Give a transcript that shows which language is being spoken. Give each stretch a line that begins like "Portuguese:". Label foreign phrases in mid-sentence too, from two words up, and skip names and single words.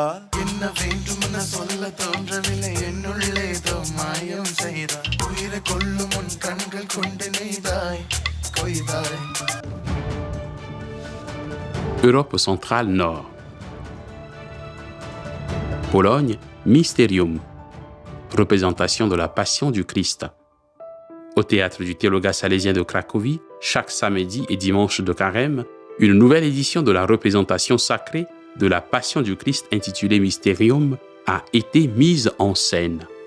Tamil: என்ன வேண்டுமென சொல்ல தோன்றவில்லை என்னுள்ளே ஏதோ மாயம் செய்தாய் உயிரை கொள்ளும் உன் கண்கள் கொண்டு நெய்தாய் கொய்தாய்.
French: Europe centrale Nord. Pologne, Mysterium. Représentation de la Passion du Christ. Au théâtre du Théologat salésien de Cracovie, chaque samedi et dimanche de carême, une nouvelle édition de la représentation sacrée de la Passion du Christ intitulée Mysterium a été mise en scène.